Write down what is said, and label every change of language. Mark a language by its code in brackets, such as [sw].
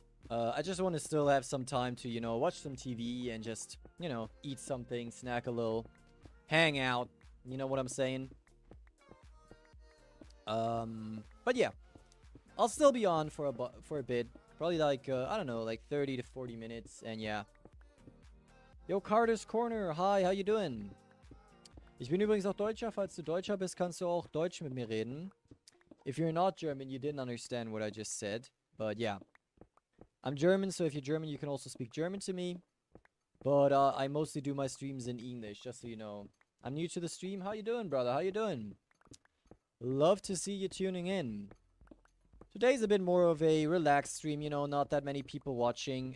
[en] I just want to still have some time to, you know, watch some TV and just, you know, eat something, snack a little, hang out. You know what I'm saying? But yeah. I'll still be on for a bit. Probably like, I don't know, like 30 to 40 minutes. And yeah. Yo, Carter's Corner. Hi, how you doing? [de] Ich bin übrigens auch Deutscher. Falls du Deutscher bist, kannst du auch Deutsch mit mir reden. [en] If you're not German, you didn't understand what I just said. But yeah. I'm German, so if you're German, you can also speak German to me. But I mostly do my streams in English, just so you know. I'm new to the stream. How you doing, brother? How you doing? Love to see you tuning in. Today's a bit more of a relaxed stream, you know, not that many people watching.